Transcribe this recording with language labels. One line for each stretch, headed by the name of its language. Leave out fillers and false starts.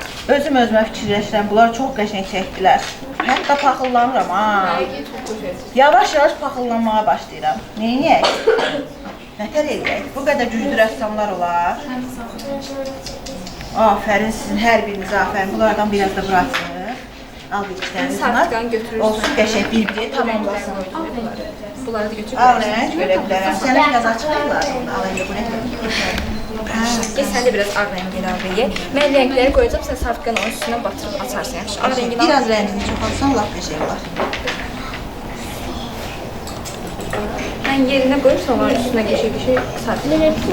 Azerbaijani: Özüm özümə fikirləşirəm, bunlar çox qəşəng çəkdilər. Hətta paxıllanıram, ha. Yavaş-yavaş paxıllanmağa başlayıram. Neyniyək? Nətər eləyək? Bu qədər güclü rəssamlar olar. Afərin sizin hər birinizə afərin. Bunlardan biraz da burası. Al bir iki dənə bunlar. Olsun qəşəng bir-biri tamamlasın. Bunları da götür. Al rəng görə bilərəm. Sənə biraz açıqlar. Al indi bu nə?
Turkish: Sen de biraz ağ rengi ilave et. Ben renkleri koyacağım, sen sarfkanı onun üstüne batırıp açarsın.
Azerbaijani: Yaxşı, ağ rengini Biraz rəngini çoxalsan lap qəşəng olar. Mən yerinə qoyub sonra üstünə geçir sadəcə.